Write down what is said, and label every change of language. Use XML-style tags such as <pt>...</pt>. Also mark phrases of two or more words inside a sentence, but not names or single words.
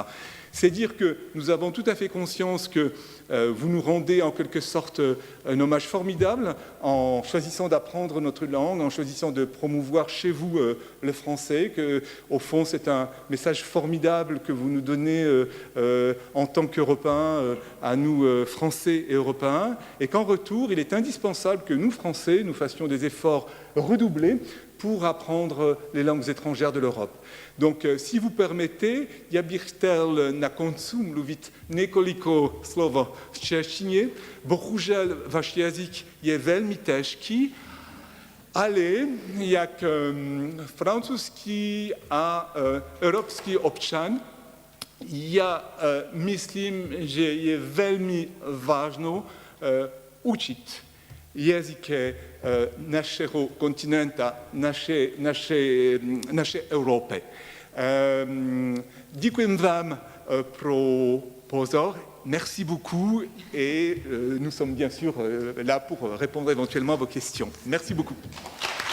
<fr>C'est dire que nous avons tout à fait conscience que vous nous rendez en quelque sorte un hommage formidable en choisissant d'apprendre notre langue, en choisissant de promouvoir chez vous le français, que au fond c'est un message formidable que vous nous donnez en tant qu'Européens à nous Français et Européens, et qu'en retour il est indispensable que nous Français nous fassions des efforts redoublés pour apprendre les langues étrangères de l'Europe. Donc, si vous permettez,</fr> <cs>ja bih chtěl na koncu mluvit několiko slov v češtině. Bohužel váš jazyk je velmi těžký, ale jak francouzský a evropský občan, já myslím, že je velmi vážno učit jazyky našeho kontinenta, naše Evropy. Děkujeme vám pro pozor,</cs> <fr>merci beaucoup et nous sommes bien sûr là pour répondre éventuellement à vos questions. Merci beaucoup.</fr>